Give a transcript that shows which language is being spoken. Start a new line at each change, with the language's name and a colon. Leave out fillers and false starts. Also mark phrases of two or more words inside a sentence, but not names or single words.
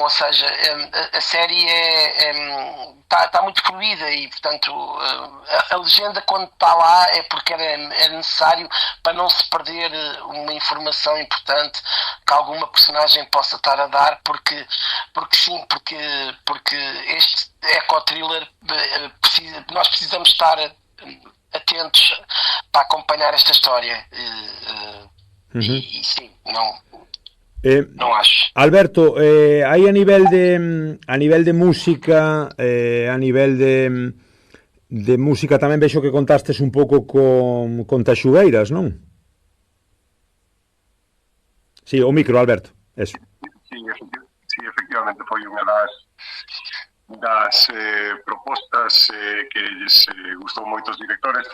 Portuguese: ou seja, a série está muito fluida e, portanto, a legenda quando está lá é porque é necessário para não se perder uma informação importante que alguma personagem possa estar a dar, porque este eco-thriller nós precisamos estar atentos para acompanhar esta história e sim, não acho.
Galician: Alberto, aí a nivel de música, a nivel de música tamén vexo que contastes un pouco con Taxugueiras, non? Sí, o micro, Alberto, eso. Sí, efectivamente foi unha das propostas que lles gustou moito os directores.